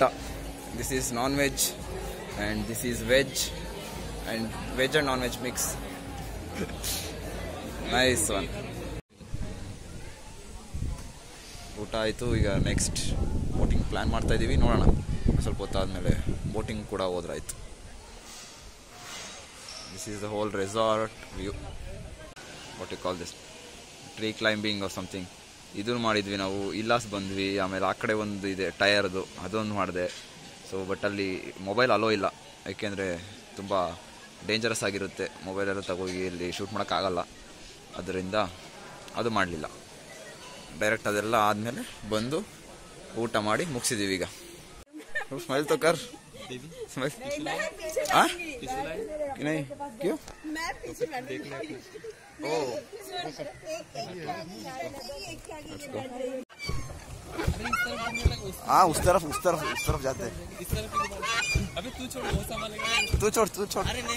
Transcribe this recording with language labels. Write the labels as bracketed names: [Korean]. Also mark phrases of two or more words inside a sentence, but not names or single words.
[English] this is non veg and this is veg and veg and non veg mix. nice one. [Kannada] ಊಟ ಆಯಿತು. ಈಗ [English] next boating plan [Kannada] ಮಾಡ್ತಾ ಇದ್ದೀವಿ. ನೋಡೋಣ ಸ್ವಲ್ಪ ಹೊತ್ತಾದಮೇಲೆ ಬೋಟಿಂಗ್ ಕೂಡ ಹೋದ್ರಾಯ್ತು. [English] This is the whole resort view. What you call this? Tree climbing or something. [Kannada] ಇದನ್ನು ಮಾಡಿದ್ವಿ ನಾವು. ಇಲ್ಲಾಸ್ ಬಂದ್ವಿ. ಆಮೇಲೆ ಆ ಕಡೆ ಒಂದು ಇದೆ ಟಯರ್ದು, ಅದೊಂದು ಮಾಡಿದೆ. [English] so but [Kannada] ಅಲ್ಲಿ [English] mobile allow [Kannada] ಇಲ್ಲ, ಯಾಕೆಂದರೆ ತುಂಬ ಡೇಂಜರಸ್ ಆಗಿರುತ್ತೆ. ಮೊಬೈಲೆಲ್ಲ ತಗೋಗಿ ಇಲ್ಲಿ ಶೂಟ್ ಮಾಡೋಕ್ಕಾಗಲ್ಲ. ಅದರಿಂದ ಅದು ಮಾಡಲಿಲ್ಲ. ಡೈರೆಕ್ಟ್ ಅದೆಲ್ಲ ಆದಮೇಲೆ ಬಂದು ಊಟ ಮಾಡಿ ಮುಗಿಸಿದ್ದೀವಿ. ಈಗ ಸ್ಮೈಲ್ ತೋಕರ್. [Hindi] नहीं क्यों? हाँ उस तरफ जाते हैं. अबे तू छोड़. अरे नहीं.